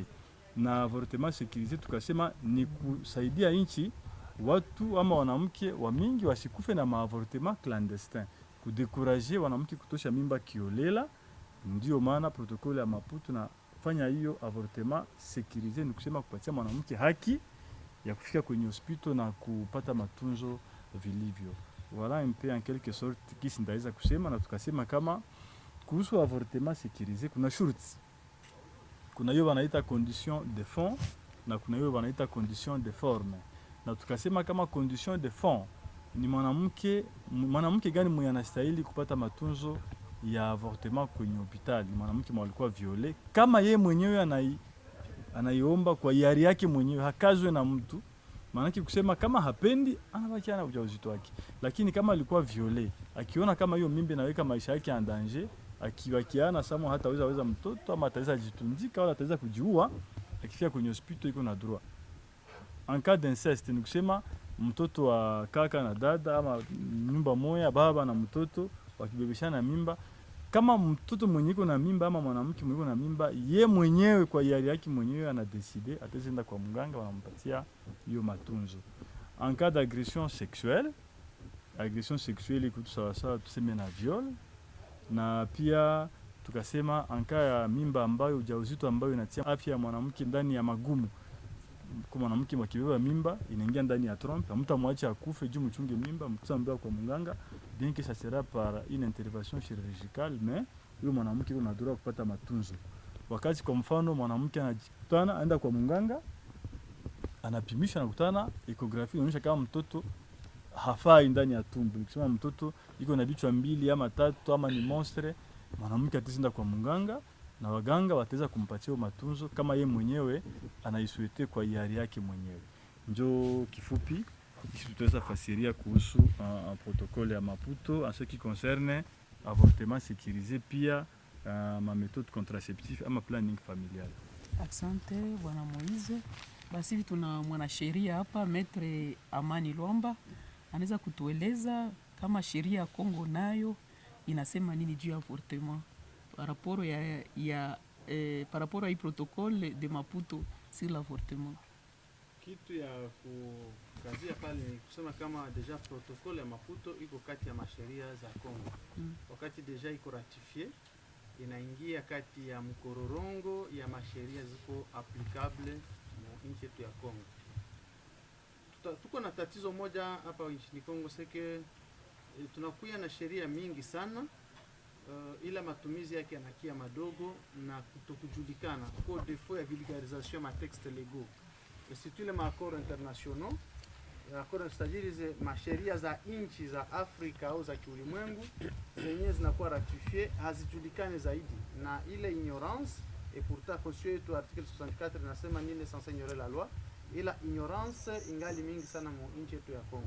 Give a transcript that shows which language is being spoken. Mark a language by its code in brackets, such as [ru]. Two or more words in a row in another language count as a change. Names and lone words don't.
[sw] Na [fr] avortement sécurisé [sw] tukasema ni kusaidia nchi watu ama wanamke wa mingi wasikufe na [fr] maavortement clandestin, [sw] kudekuraje wanamke kutosha mimba kiolela. Ndio maana protokole ya Maputo na fanya hiyo [fr] avortement sécurisé, [sw] ni kusema kupatia mwanamke haki ya kufika kwenye hospital na kupata matunzo vilivyo. [fr] Voilà un peu en quelque sorte [sw] kisi ndaweza kusema. Na tukasema kama kuhusu [fr] avortement sécurisé [sw] kuna shurti. Kuna hiyo wanaita [fr] condition de fond [sw] na kuna hiyo wanaita [fr] condition de forme. [sw] Na tukasema kama [fr] condition de fond [sw] ni mwanamke gani mwenye anastahili kupata matunzo ya avortement kwenye hospitali. Mwanamke mwenye alikuwa viole, kama yeye mwenyewe anaiomba kwa hiari yake mwenyewe, hakazwe na mtu. Maana kusema kama hapendi anabakia na ujauzito wake. Lakini kama alikuwa viole, akiona kama hiyo mimba inaweka maisha yake [fr] en danger, [sw] akiwakiana samo hataweza mtoto ama ataweza jitundika wala ataweza kujiua, akifika kwenye hospitali iko na droit. [fr] En cas d'inceste, [sw] ni kusema mtoto wa kaka na dada ama nyumba moja, baba na mtoto wakibebeshana mimba, kama mtoto mwenye iko na mimba ama mwanamke mwenye iko na mimba, ye mwenyewe kwa hiari yake mwenyewe anadeside, ataenda kwa mganga wanampatia hiyo matunzo. [fr] En cas d'agression sexuelle [sw] iko sawa tuseme na [fr] viol. [sw] Na pia tukasema [fr] en cas [sw] ya mimba ambayo ujauzito ambayo inatia afya ya mwanamke ndani ya magumu. Kwa mwanamke mkibeba mimba inaingia ndani ya trompe, mtamwacha akufe juu mchunge mimba, mtambea kwa mganga, [fr] bien que ça sera par une intervention chirurgicale, mais [sw] huyo mwanamke ana droit kupata matunzo. Wakati kwa mfano mwanamke anajikutana aenda kwa mganga, anapimisha na kutana ecography inaonyesha kama mtoto hafai ndani ya tumbo. Nikisema mtoto iko na vichwa 2 ama 3 ama ni monstre, mwanamke ataenda kwa mganga na waganga wataweza kumpatia matunzo kama yeye mwenyewe anaisuete kwa hiari yake mwenyewe. Njo kifupi kisi tutaweza fasiria kuhusu protokole ya Maputo [fr] en ce qui concerne avortement sécurisé [sw] pia [fr] ma méthode contraceptive [sw] ama [fr] planning familial. [sw] Asante Bwana Moize. Basi hivi tuna mwanasheria hapa Maître Amani Lwamba anaweza kutueleza kama sheria ya Kongo nayo inasema nini juu ya [fr] avortement par rapport par rapport à protocole de Maputo sur l'avortement. [sw] Kitu ya kukazia pale ni kusema kama deja protokole ya Maputo iko kati ya masheria za Kongo. Wakati deja iko ratifie, inaingia kati ya mkororongo ya masheria ziko applicable mu nchi yetu ya Kongo. Tuko na tatizo moja hapa nchini Kongo seke tunakuya na sheria mingi sana ila matumizi yake yanakia madogo na kutokujulikana kwa défaut ya vulgarisation ma [fr] texte légaux. Et surtout les accords internationaux, accords c'est-à-dire [sw] masheria za nchi za Afrika au za kiulimwengu zenye zinakuwa ratifie hazijulikane zaidi na ile ignorance. [fr] Et pourtant constitution yetu article 64 [sw] inasema nini [fr] sans ignorer la loi, [sw] ila ignorance ingali mingi sana mu nchi yetu ya Kongo.